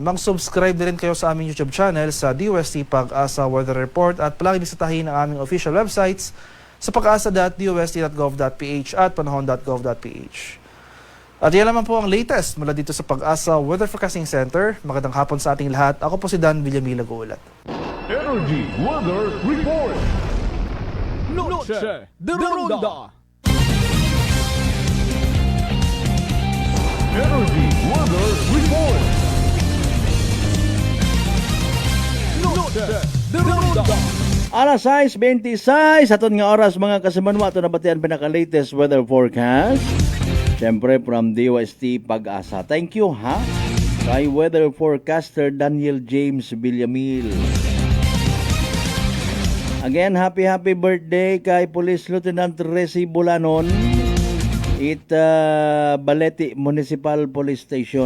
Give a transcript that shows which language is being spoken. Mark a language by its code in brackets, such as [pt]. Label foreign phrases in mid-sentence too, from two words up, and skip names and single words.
[tl] Mag-subscribe na rin kayo sa aming YouTube channel sa DUST Pag-asa Weather Report at palagi bisitahin ang aming [en] official websites [tl] sa pag-asa.dust.gov.ph at panahon.gov.ph. At yan naman po ang latest mula dito sa Pag-asa Weather Forecasting Center. Magandang hapon sa ating lahat. Ako po si Dan Villamila Gulat. Energy Weather Report. Noche de Ronda. Energy Weather Report. Noche de Ronda. [hil] Alas 6:26 aton nga oras mga kasimanwa, ito na batian pinaka- [en] latest weather forecast. [hil] Siyempre from DUST Pag-asa. [en] Thank you [hil] ha kay [en] weather forecaster Daniel James Villamil. Again, happy birthday kay Police Lieutenant Resi Bulanon, Balete Municipal Police Station.